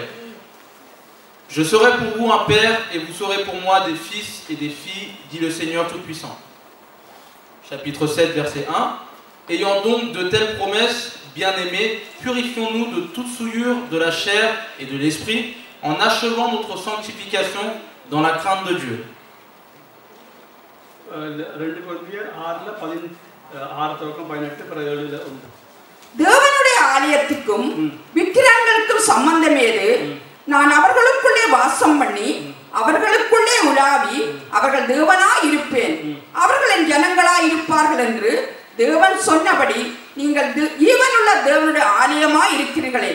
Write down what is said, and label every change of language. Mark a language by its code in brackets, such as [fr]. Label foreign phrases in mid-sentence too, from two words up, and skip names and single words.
[fr] Je serai pour vous un père et vous serez pour moi des fils et des filles, dit le Seigneur Tout-Puissant. Chapitre 7 verset 1. Ayant donc de telles promesses, bien-aimés, purifions-nous de toute souillure de la chair et de l'esprit, en achevant notre sanctification dans la crainte de Dieu. [ta] 2 கொரிந்தியர் 6:16-18 தேவனுடைய ஆலயத்துக்கும் விக்கிரகங்களுக்கும் சம்பந்தம் ஏது? நான் அவர்களுக்குள்ளே வாசம் பண்ணி அவர்களுக்குள்ளே உலாவி அவர்கள் தேவனாய் இருப்பேன், அவர்கள் என் ஜனங்களாய் இருப்பார்கள் என்று தேவன் சொன்னபடி நீங்கள் ஈவனுள்ள தேவனுடைய ஆலயமாய் இருக்கிறீர்களே.